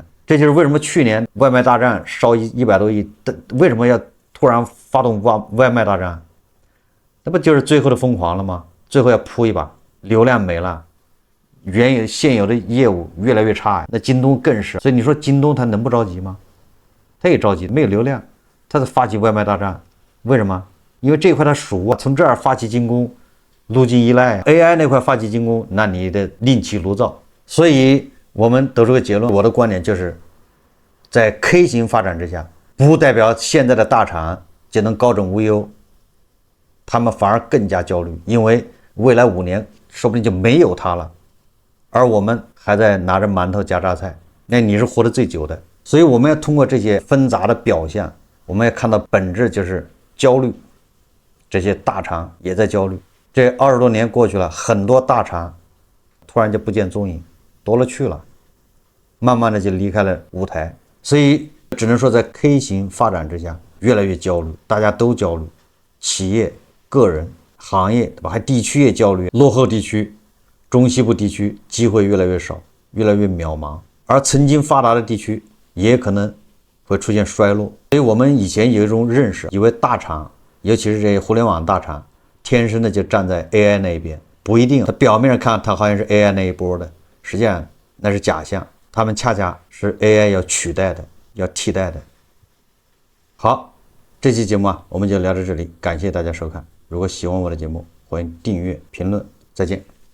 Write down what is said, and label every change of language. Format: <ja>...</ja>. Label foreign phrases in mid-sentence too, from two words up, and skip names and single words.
<zh>这就是为什么去年外賣大戰燒100多億，為什麼要突然發動外賣大戰？那不就是最後的瘋狂了嗎？最後要撲一把，流量沒了，現有的業務越來越差，那京東更是。所以你說京東他能不着急嗎？他也着急，沒有流量，他在發起外賣大戰。為什麼？因為這塊他熟啊，從這兒發起進攻，路徑依賴 AI 那塊發起進攻，那你得另起爐灶。所以我們得出個結論，我的觀點就是在 K 型發展之下，不代表現在的大廠就能高枕無憂，他們反而更加焦慮，因為未來5年說不定就沒有它了，而我們還在拿着饅頭夾榨菜，那你是活得最久的。所以我們要通過這些紛雜的表象，我們要看到本質就是焦慮，這些大廠也在焦慮。這20多年過去了，很多大廠突然就不見蹤影，多了去了，慢慢的就離開了舞台。所以只能說在 K 型發展之下，越來越焦慮，大家都焦慮，企業、個人、行業，對吧？還地區也焦慮，落後地區、中西部地區機會越來越少，越來越渺茫，而曾經發達的地區也可能會出現衰落。所以我們以前有一種認識，以為大廠，尤其是這些互聯網大廠，天生的就站在 AI 那一邊，不一定。它表面上看它好像是 AI 那一波的，實際上那是假象，他們恰恰是 AI 要取代的，要替代的。好，這期節目我們就聊到這裡，感謝大家收看。如果喜歡我的節目，歡迎訂閱、評論，再見。</zh>